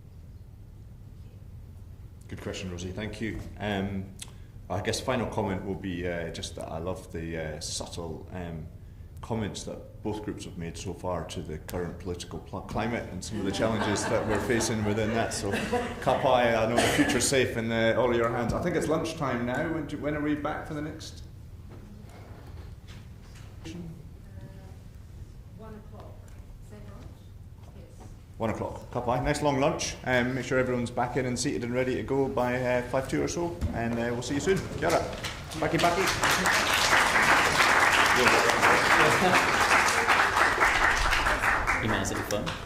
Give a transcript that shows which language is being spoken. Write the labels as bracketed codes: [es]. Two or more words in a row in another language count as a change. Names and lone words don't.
[en] Good question, Rosie. Thank you. I guess final comment will be just that I love the subtle comments that both groups have made so far to the current political climate and some of the challenges that we're facing within that. So, [mi] ka pai, [en] I know the future's safe in all of your hands. I think it's lunchtime now. When are we back for the next? 1 o'clock. Is that right? Yes. 1 o'clock. [mi] Ka pai. [en] Nice long lunch. Make sure everyone's back in and seated and ready to go by 5:02 or so. And we'll see you soon. [mi] Kia ora. Paki paki. [en] You managed to be fun.